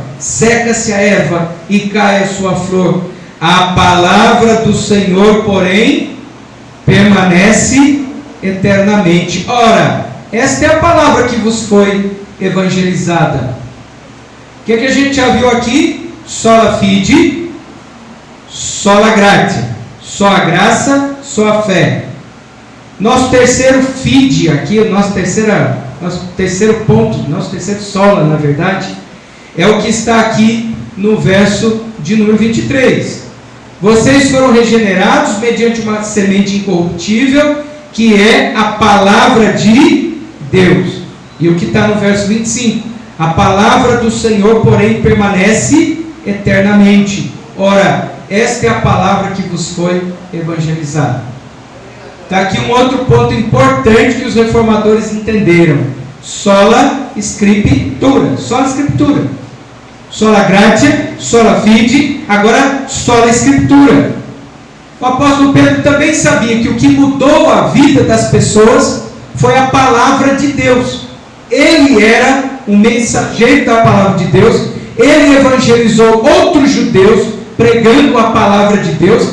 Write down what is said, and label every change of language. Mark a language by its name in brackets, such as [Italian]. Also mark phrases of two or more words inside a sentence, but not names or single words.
[Portuguese] Seca-se a erva e cai a sua flor. A palavra do Senhor, porém, permanece eternamente. Ora, esta é a palavra que vos foi evangelizada. O que a gente já viu aqui? [Latin] Sola fide, sola gratia. [Portuguese] Só a graça, só a fé. Nosso terceiro fide aqui, nosso terceiro ponto, nosso terceiro sola, na verdade, é o que está aqui no verso de número 23. Vocês foram regenerados mediante uma semente incorruptível, que é a palavra de Deus. E o que está no verso 25? A palavra do Senhor, porém, permanece eternamente. Ora, esta é a palavra que vos foi evangelizada. Está aqui um outro ponto importante que os reformadores entenderam. [Latin] Sola Scriptura. Sola Scriptura. Sola gratia, sola fide, agora sola Scriptura. [Portuguese] O apóstolo Pedro também sabia que o que mudou a vida das pessoas foi a palavra de Deus. Ele era um mensageiro da palavra de Deus. Ele evangelizou outros judeus pregando a palavra de Deus.